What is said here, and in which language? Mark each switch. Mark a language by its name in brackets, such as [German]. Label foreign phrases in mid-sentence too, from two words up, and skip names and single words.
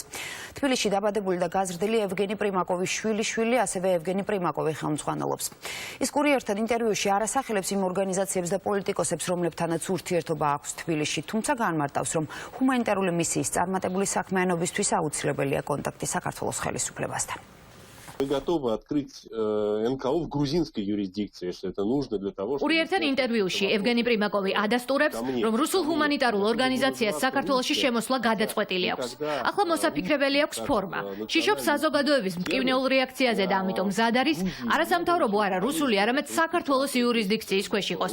[Georgian] თბილისში დაბადებული და გაზრდილი ევგენი პრიმაკოვის შვილიშვილი, ასევე ევგენი პრიმაკოვი ხელმძღვანელობს. ის კურიერთან ინტერვიუში არ ასახელებს იმ ორგანიზაციებს და პოლიტიკოსებს, რომლებთანაც ურთიერთობა აქვს თბილისში, თუმცა განმარტავს, რომ ჰუმანიტარული მისიის წარმატებული საქმიანობისთვის აუცილებელია კონტაქტი საქართველოს ხელისუფლებასთან. [Russian] Мы готовы открыть НКО в грузинской юрисдикции, если это нужно для того, чтобы... [Georgian] Ურიერთან ინტერვიუში ევგენი პრიმაკოვი ადასტურებს, რომ რუსულ ჰუმანიტარულ ორგანიზაციას საქართველოში შემოსვლა გადაწყვეტილი აქვს. ახლა მოსაფიქრებელი აქვს ფორმა. შიშობს საზოგადოების მტკივნეულ რეაქციაზე და ამიტომ მზად არის არასამთავრობო არა რუსული, არამედ საქართველოს იურისდიქციის ქვეშ იყოს.